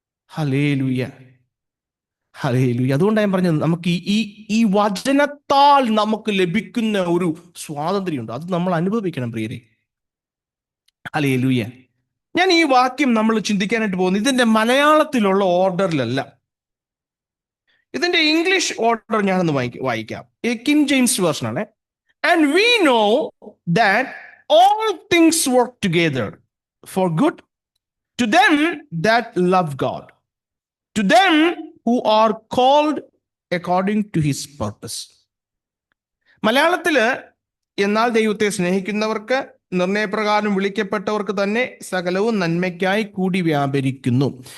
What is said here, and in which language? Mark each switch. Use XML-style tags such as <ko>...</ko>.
<ml>Hallelujah, hallelujah. അതുകൊണ്ടാണ് ഞാൻ പറഞ്ഞത്, നമുക്ക് ഈ വചനത്താൽ നമുക്ക് ലഭിക്കുന്ന ഒരു സ്വാതന്ത്ര്യമുണ്ട്. അത് നമ്മൾ അനുഭവിക്കണം പ്രിയരെ. ഹല്ലേലൂയ. ഞാൻ ഈ വാക്യം നമ്മൾ ചിന്തിക്കാനായിട്ട് പോകുന്നു ഇതിന്റെ മലയാളത്തിലുള്ള ഓർഡറിലല്ല, ഇതിന്റെ ഇംഗ്ലീഷ് ഓർഡർ ഞാനൊന്ന് വായിക്കാം. കിങ് ജെയിംസ് വേർഷൻ ആണ്.</ml> <en>And we know that all things work together for good to them that love God, to them who are called according to his purpose.</en> <ml>മലയാളത്തില് എന്നാൽ ദൈവത്തെ സ്നേഹിക്കുന്നവർക്ക് നിർണയപ്രകാരം വിളിക്കപ്പെട്ടവർക്ക് തന്നെ സകലവും നന്മയ്ക്കായി കൂടി വ്യാപരിക്കുന്നു.</ml>